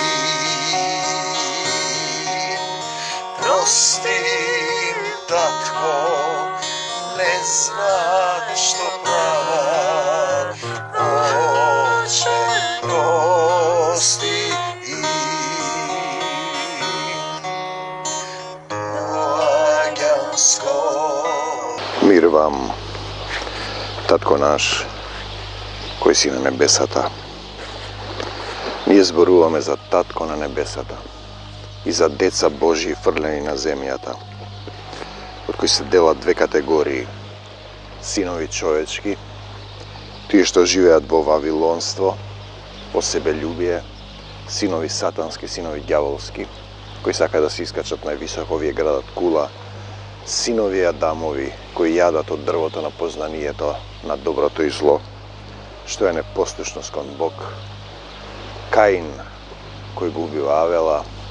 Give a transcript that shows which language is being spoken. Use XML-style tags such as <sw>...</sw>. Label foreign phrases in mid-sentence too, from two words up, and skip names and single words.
<mk>Простим, татко, не знат што прават, Оче прости им. Мир вам, татко наш, који си на небесата. Ние зборуваме за Татко на небесата и за деца Божии фрлени на земјата, од кои се делат две категории: синови човечки, тие што живеат во вавилонство, во себелюбие, синови сатански, синови ѓаволски, кои сакаат да се искачат највисоко, овие градат кула, синови Адамови, кои јадат од дрвото на познанието на доброто и зло, што е непослушност кон Бог, Каин, кој го убива Авела.</mk>